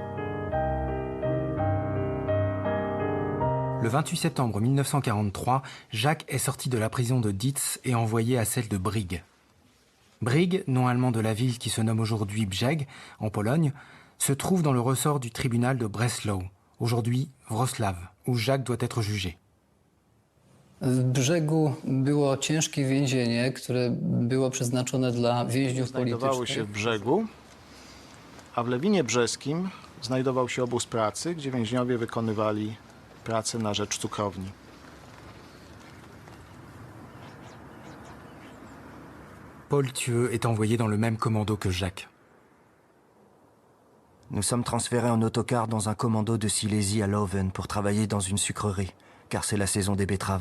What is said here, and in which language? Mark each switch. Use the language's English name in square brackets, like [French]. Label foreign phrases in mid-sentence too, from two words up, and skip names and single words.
[French] Le 28 septembre 1943, Jacques est sorti de la prison de Dietz et envoyé à celle de Brig. Brig, nom allemand de la ville qui se nomme aujourd'hui Brzeg, en Pologne, se trouve dans le ressort du tribunal de Breslau, aujourd'hui Wrocław, où Jacques doit être jugé. [Polish] W Brzegu było ciężkie więzienie, które było przeznaczone dla więźniów znajdowało się w Brzegu, a w Lewinie Brzeskim znajdował się obóz pracy, gdzie więźniowie wykonywali pracę na rzecz cukrowni. [French] Paul Thieux est envoyé dans le même commando que Jacques. Nous sommes transférés en autocar dans un commando de Silésie à Leuven pour travailler dans une sucrerie, car c'est la saison des betteraves.